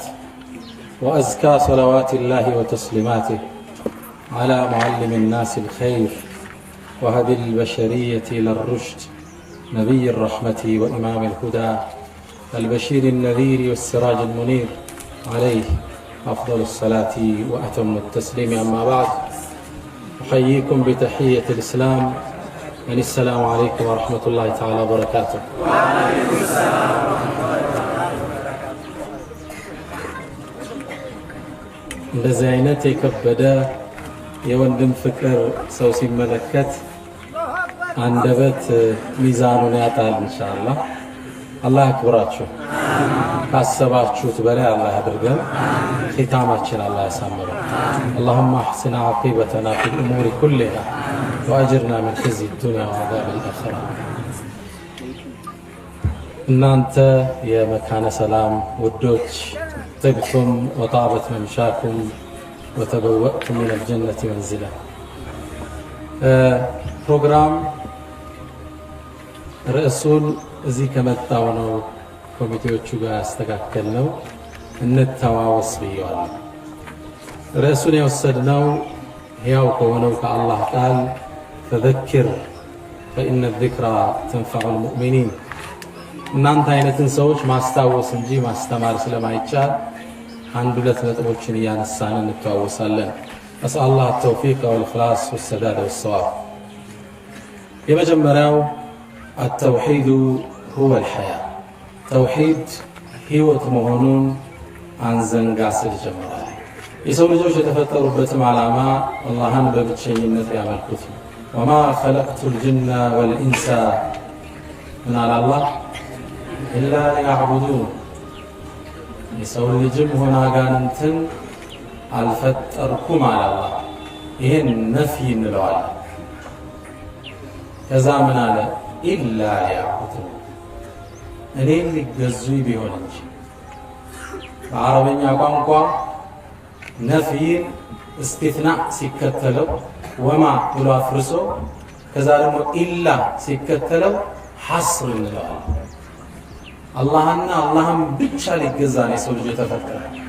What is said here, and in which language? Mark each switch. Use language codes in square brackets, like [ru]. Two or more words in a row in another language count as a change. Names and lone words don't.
[ar] وأزكى صلوات الله وتسليماته على معلم الناس الخير وهدي البشرية إلى الرشد، نبي الرحمة وإمام الهدى، البشير النذير والسراج المنير، عليه أفضل الصلاة وأتم التسليم. أما بعد، أحييكم بتحية الإسلام، يعني السلام عليكم ورحمة الله تعالى وبركاته. وعليكم السلام ورحمة الله وبركاته. [am] እንደዚህ አይነት የከበደ የወንድም ፍቅር ሰው ሲመለከት አንደበት ሚዛኑን ያጣል። ኢንሻአላህ አላህ ያክብራችሁ። ካሰባችሁት በላይ አላህ ያድርገን። ختامችን አላህ ያሳምረው። [ar] اللهم احسن عاقبتنا في الامور كلها واجرنا من خزي الدنيا وعذاب الاخره። [am] እናንተ የመካነ ሰላም ውዶች [ar] طبتم وطابت ممشاكم وتبوأتم من الجنة منزلا። [am] ፕሮግራም ርዕሱን እዚህ ከመጣው ነው ኮሚቴዎቹ ጋር ያስተካከልነው እንተዋወስ ብየዋል። ርዕሱን የወሰድነው ሕያው ከሆነው ከአላህ ቃል [ar] فذكر فإن الذكرى تنفع المؤمنين። [am] እናንተ አይነትን ሰዎች ማስታወስ እንጂ ማስተማር ስለማይቻል አንድ ሁለት ነጥቦችን እያነሳን እንተዋወሳለን። أسأل [ar] الله التوفيق والإخلاص والسداد والصواب። የመጀመሪያው التوحيد هو الحياة። توحيد ህይወት [am] መሆኑን አንዘንጋ ስል ጀምራል። የሰው ልጆች የተፈጠሩበትም ዓላማ አላህን በብቸኝነት ያመልኩት ነው። [ar] وما خلقت الجن والإنس من على الله إلا ليعبدون። [am] የሰው ልጅም ሆነ አጋንንትን አልፈጠርኩም አለ አላህ። ይሄን ነፍይ እንለዋለን። ከዛ ምን አለ? [ar] إلا ليعبدون፣ [am] እኔን ሊገዙኝ ቢሆን እንጂ። በአረበኛ ቋንቋ ነፍይን እስቲትናእ ሲከተለው ወማ ብሎ አፍርሶ ከዛ ደግሞ ኢላ ሲከተለው ሐስር እንለዋለን። አላህና አላህም ብቻ ሊገዛ ነው የሰው ልጅ የተፈጠረ።